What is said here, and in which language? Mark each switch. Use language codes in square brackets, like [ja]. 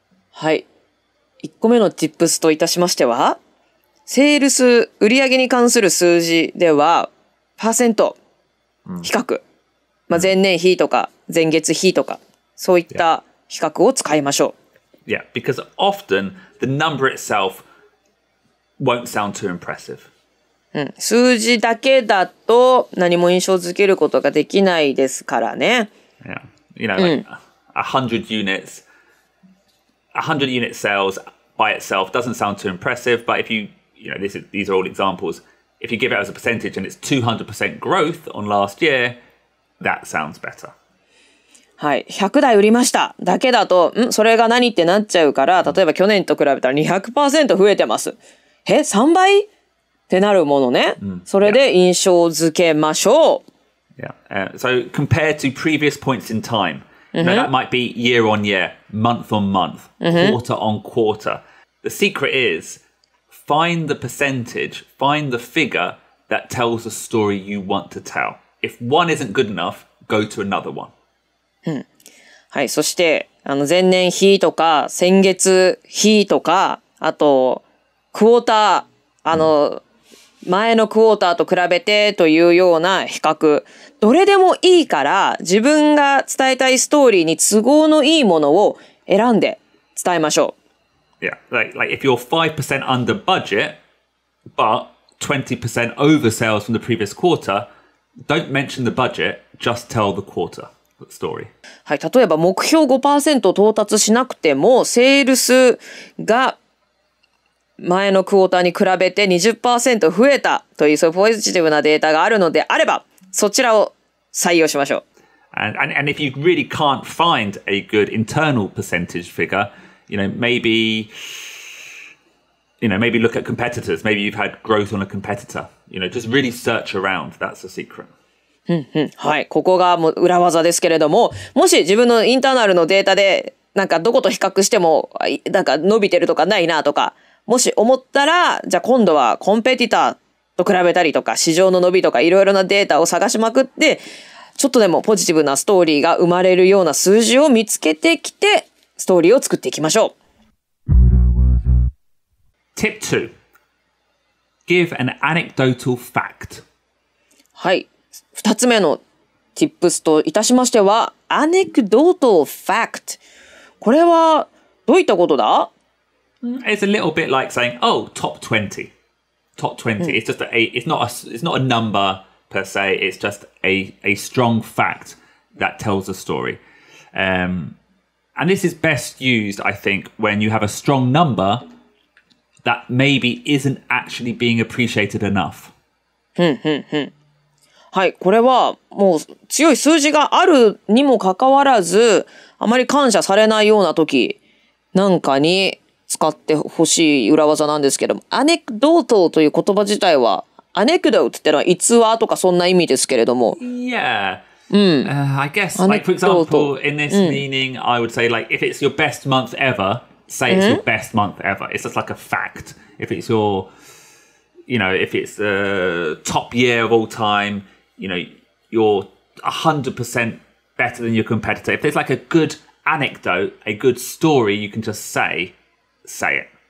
[ja] はい。 1個目の tips といたしましては、セールス、売上に関する数字では、パーセント、比較、前年比とか前月比とか、そういった比較を使いましょう。 [en] Yeah, because often the number itself won't sound too impressive. [ja] 数字だけだと何も印象づけることができないですからね。 [en] Yeah. Like 100 units, 100 unit sales by itself doesn't sound too impressive, but if these are all examples. If you give it as a percentage and it's 200% growth on last year, that sounds better. [ja] はい。100台売りました。だけだと、それが何ってなっちゃうから、例えば去年と比べたら 200% 増えてます。 3倍ってなるものね。それで印象付けましょう。 [en] Yeah. So compared to previous points in time, that might be year on year, month on month, quarter on quarter. The secret is find the percentage, find the figure that tells the story you want to tell. If one isn't good enough, go to another one. [ja] はい。そして、前年比とか、先月比とか、あと、クォーター、前のクォーターと比べてというような比較。どれでもいいから、自分が伝えたいストーリーに都合のいいものを選んで伝えましょう。 [en] Yeah, like if you're 5% under budget, but 20% over sales from the previous quarter, don't mention the budget, just tell the quarter story. [ja] はい。例えば目標 5% 到達しなくても、セールスが前のクォーターに比べて 20% 増えたというそういうポジティブなデータがあるのであればそちらを採用しましょう。 [en] And if you really can't find a good internal percentage figure, maybe look at competitors. Maybe you've had growth on a competitor. Just really search around. That's the secret. [ja] はい、ここがもう裏技ですけれども、もし自分のインターナルのデータでなんかどこと比較してもなんか伸びてるとかないなとか。もし思ったら、じゃあ今度はコンペティターと比べたりとか、市場の伸びとかいろいろなデータを探しまくって、ちょっとでもポジティブなストーリーが生まれるような数字を見つけてきて、ストーリーを作っていきましょう。 [en] Tip 2. Give an anecdotal fact. [ja] はい。 2つ目の tips といたしましては、anecdotal fact。これはどういったことだ [en] ？It's a little bit like saying, "Oh, top 20." Top 20. It's just it's not a number per se. It's just a strong fact that tells a story. And this is best used, I think, when you have a strong number that maybe isn't actually being appreciated enough. [ja] はい、これはもう強い数字があるにもかかわらず、あまり感謝されないような時なんかに使ってほしい裏技なんですけども、アネクドートという言葉自体は、アネクドートってのは逸話とかそんな意味ですけれども。 [en] Yeah. I guess, like, for example, in this meaning, I would say, like, if it's your best month ever, say it's your best month ever. It's just like a fact. If it's your, if it's the top year of all time, you're 100% better than your competitor. If there's like a good anecdote, a good story, you can just say it.